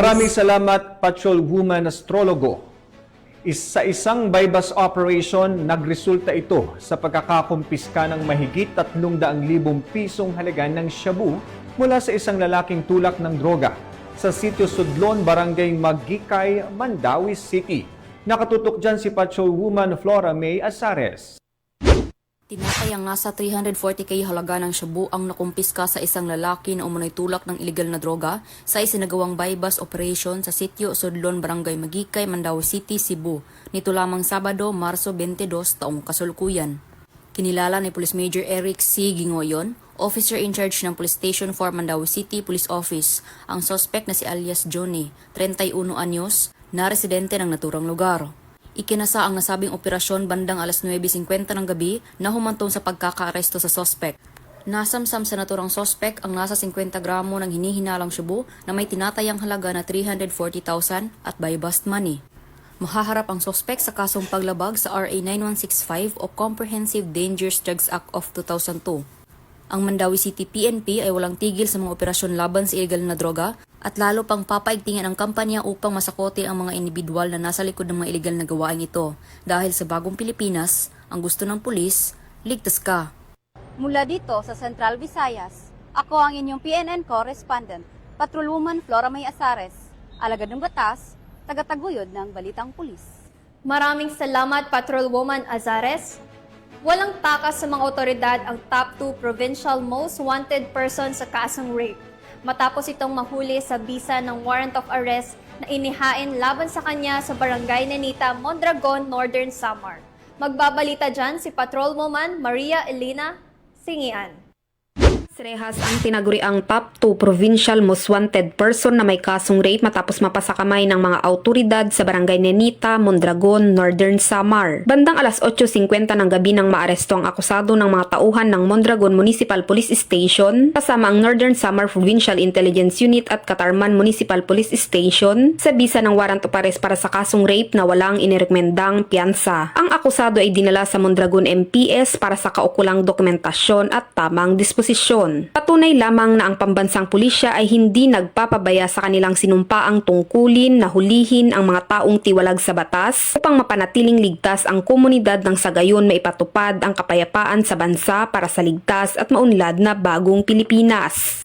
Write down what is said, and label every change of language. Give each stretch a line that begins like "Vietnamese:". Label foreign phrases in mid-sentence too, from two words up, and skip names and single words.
Filipino: Maraming salamat, Patrolwoman Astrologo. Sa isang
English: bypass operation,
Filipino: nagresulta ito sa pagkakakumpiska ng mahigit 300,000 pisong halaga ng shabu mula sa isang lalaking tulak ng droga sa sitio Sudlon, Barangay Magikay, Mandawi City. Nakatutok dyan si Patrolwoman Flora May Azares. Tinatayang nasa 340k halaga ng shabu ang nakumpiska sa isang lalaki na umunay tulak ng iligal na droga sa isinagawang
English: bypass operation
Filipino: sa sitio Sudlon, Barangay Magikay, Mandawi City, Cebu, nito lamang Sabado, Marso 22, taong kasalukuyan. Kinilala ni Police Major Eric C. Gingoyon,
English: Officer in charge
Filipino: ng Police Station 4 Mandawi City Police Office, ang suspect na si alias Johnny, 31 anyos, na residente ng naturang lugar. Ikinasa ang nasabing operasyon bandang alas 9:50 ng gabi na humantong sa pagkakaaresto sa suspect. Nasamsam sa naturang suspect ang nasa 50 gramo ng hinihinalang shabu na may tinatayang halaga na 340,000 at
English: by bust money.
Filipino: Mahaharap ang suspect sa kasong paglabag sa RA 9165 o Comprehensive Dangerous Drugs Act of 2002. Ang Mandawi City PNP ay walang tigil sa mga operasyon laban sa illegal na droga at lalo pang papaigtingin ang kampanya upang masakote ang mga individual na nasa likod ng mga illegal na gawain ito. Dahil sa bagong Pilipinas, ang gusto ng pulis, ligtas ka. Mula dito sa Central Visayas, ako ang inyong PNN correspondent, Patrolwoman Flora May Azares, alagad ng batas, tagataguyod ng Balitang Pulis. Maraming salamat, Patrolwoman Azares. Walang takas sa mga otoridad ang
English: top 2 provincial most wanted person
Filipino: sa kasong rape matapos itong mahuli sa bisa ng
English: warrant of arrest
Filipino: na inihain laban sa kanya sa Barangay Nenita, Mondragon, Northern Samar. Magbabalita dyan si Patrolwoman Maria Elena Singian. Rehas ang tinaguriang
English: top 2 provincial most wanted person
Filipino: na may kasong rape matapos mapasakamay ng mga autoridad sa Barangay Nenita, Mondragon, Northern Samar. Bandang alas 8:50 ng gabi nang maaresto ang akusado ng mga tauhan ng Mondragon Municipal Police Station kasama ang Northern Samar Provincial Intelligence Unit at Catarman Municipal Police Station sa bisa ng
English: warrant of arrest
Filipino: para sa kasong rape na walang inirekomendang piyansa. Ang akusado ay dinala sa Mondragon MPS para sa kaukulang dokumentasyon at tamang disposisyon. Patunay lamang na ang pambansang pulisya ay hindi nagpapabaya sa kanilang sinumpaang tungkulin na hulihin ang mga taong tiwalag sa batas upang mapanatiling ligtas ang komunidad nang sa gayon maipatupad ang kapayapaan sa bansa para sa ligtas at maunlad na bagong Pilipinas.